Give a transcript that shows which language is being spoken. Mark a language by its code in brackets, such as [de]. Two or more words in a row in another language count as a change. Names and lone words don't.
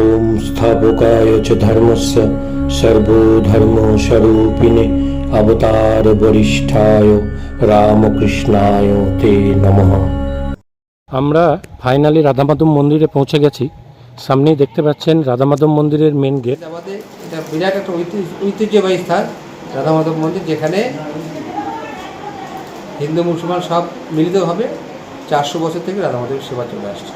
[sa] संस्थापकाय च धर्मस्य सर्वधर्मस्वरूपिणे अवतार वरिष्ठाय रामकृष्णाय ते नमः। [bn] আমরা ফাইনালি রাধামাধব মন্দিরে পৌঁছে গেছি। সামনেই দেখতে পাচ্ছেন রাধামাধব মন্দিরের মেন গেট। আমাদের এটা বিরাট একটা ঐতিহ্যবাহী স্থান রাধামাধব মন্দির, যেখানে হিন্দু মুসলমান সব মিলিতভাবে 400 বছর থেকে রাধামাধবের সেবা চলে আসছে।